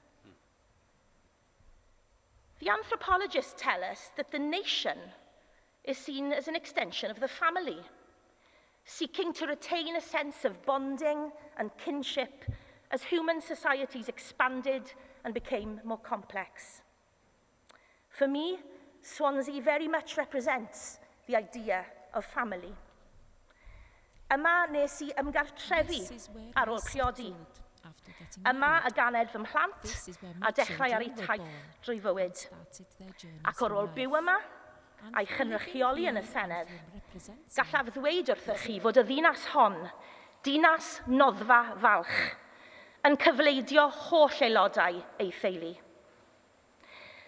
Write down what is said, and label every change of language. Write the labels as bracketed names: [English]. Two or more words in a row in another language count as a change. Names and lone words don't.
[English] The anthropologists tell us that the nation is seen as an extension of the family, seeking to retain a sense of bonding and kinship as human societies expanded and became more complex. For me, Swansea very much represents the idea of family. [Welsh] Yma nes I ymgartrefi ar ôl priodi. Yma y ganed fy mhlant a dechrau ar eu taith drwy fywyd. Ac ar ôl byw yma, a'i chynrychioli yn y Senedd, gallaf ddweud wrthoch chi fod y ddinas hon, dinas noddfa falch, yn cyfleidio holl aelodau ei theulu.